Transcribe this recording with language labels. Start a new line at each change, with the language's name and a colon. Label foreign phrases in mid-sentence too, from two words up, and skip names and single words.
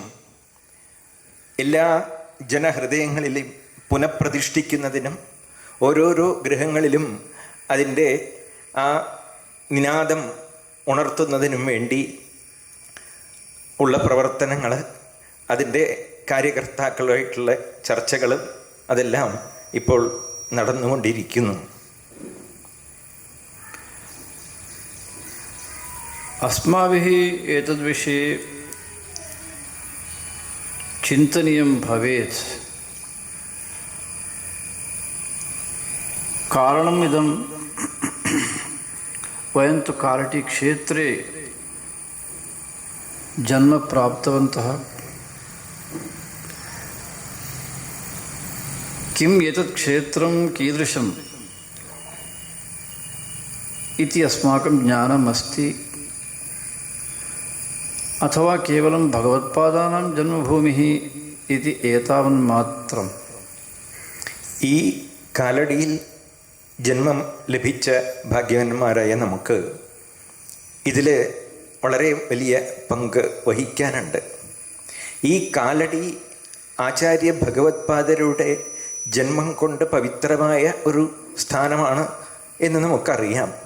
Malayalam: എല്ലാ ജനഹൃദയങ്ങളിലും പുനഃപ്രതിഷ്ഠിക്കുന്നതിനും ഓരോരോ ഗൃഹങ്ങളിലും അതിൻ്റെ ആ നിനാദം ഉണർത്തുന്നതിനും വേണ്ടി ഉള്ള പ്രവർത്തനങ്ങൾ, അതിൻ്റെ കാര്യകർത്താക്കളുമായിട്ടുള്ള ചർച്ചകൾ അതെല്ലാം ഇപ്പോൾ നടന്നുകൊണ്ടിരിക്കുന്നു.
Sanskrit: അസ്മാഭിः एतद्विषये चिन्तनीयं भवेत्. कारणम् इदं वयं तु कारटी क्षेत्रे जन्म प्राप्तवन्तः. किम् एतत् क्षेत्रं कीदृशम् इति अस्माकं ज्ञानम् अस्ति, अथवा केवलं भगवत्पादानां जन्मभूमिः इति एतावन्मात्रं.
Malayalam: ഈ കാലടിയിൽ ജന്മം ലഭിച്ച ഭാഗ്യവാന്മാരായ നമുക്ക് ഇതിൽ വളരെ വലിയ പങ്ക് വഹിക്കാനുണ്ട്. ഈ കാലടി ആചാര്യ ഭഗവത്പാദരുടെ ജന്മം കൊണ്ട് പവിത്രമായ ഒരു സ്ഥാനമാണ് എന്ന് നമുക്കറിയാം.